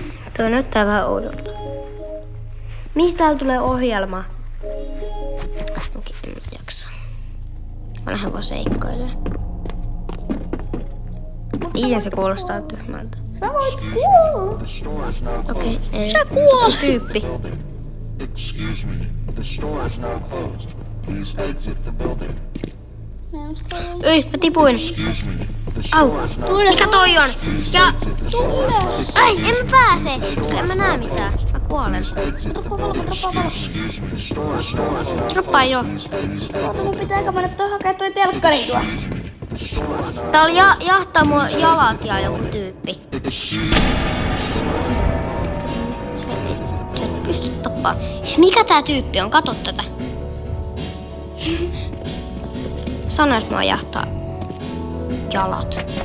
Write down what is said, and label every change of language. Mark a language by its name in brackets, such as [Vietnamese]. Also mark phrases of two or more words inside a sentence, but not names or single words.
[Finnish] Tuo näyttää vähän oudolta. Mistä täällä tulee ohjelma? Okei, en jaksa. Mä lähden vaan seikkailemaan. Tiedän, se kuulostaa tyhmältä. Sä voit kuolla. Okei, sä kuolet! Tyyppi. [English] Excuse me, the store is now closed. Please exit the building. [Finnish] Ui, mä tipuin. [English] Excuse me, the Au, store is now [Finnish] tuu ylös, katoi on. Ja... tuu ylös! Ai, en mä pääse. En mä näe mitään. Mä kuolen. [English] Excuse me, the store is now closed. [Finnish] Droppaa jo. Oota, mun pitääkö mennä toi hakea toi telkkari tuo? Tää oli jahtaa mua jalat ja joku tyyppi. Sä et pysty tappaa. Siis mikä tää tyyppi on? Kato tätä. Sano, että mua jahtaa jalat.